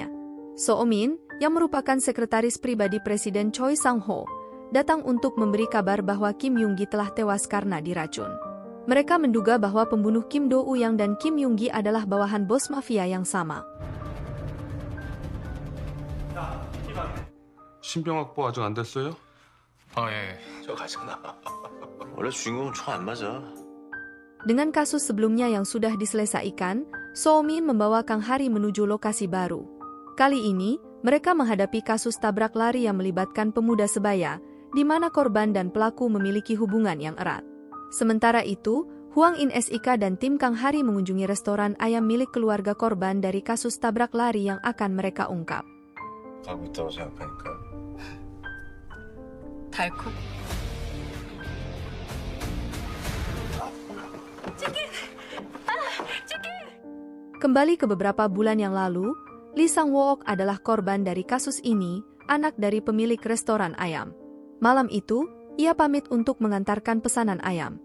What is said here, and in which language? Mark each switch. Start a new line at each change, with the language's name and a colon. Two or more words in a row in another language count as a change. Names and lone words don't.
Indonesian: So Min, yang merupakan sekretaris pribadi Presiden Choi Sang-ho, datang untuk memberi kabar bahwa Kim Young-gi telah tewas karena diracun. Mereka menduga bahwa pembunuh Kim Do-uyang dan Kim Young-gi adalah bawahan bos mafia yang sama.
Korean: 신병 확보 아직 안 됐어요? 아, 예. 저 가잖아. 원래 주인공은 총 안 맞아.
Indonesian: Dengan kasus sebelumnya yang sudah diselesaikan, Soomin membawa Kang Hari menuju lokasi baru. Kali ini, mereka menghadapi kasus tabrak lari yang melibatkan pemuda sebaya, di mana korban dan pelaku memiliki hubungan yang erat. Sementara itu, Hwang In Sik dan tim Kang Hari mengunjungi restoran ayam milik keluarga korban dari kasus tabrak lari yang akan mereka ungkap.
Korean: 가고 있다고 생각하니까 달콤.
Indonesian: Kembali ke beberapa bulan yang lalu, Lee Sang-wook adalah korban dari kasus ini, anak dari pemilik restoran ayam. Malam itu, ia pamit untuk mengantarkan pesanan ayam.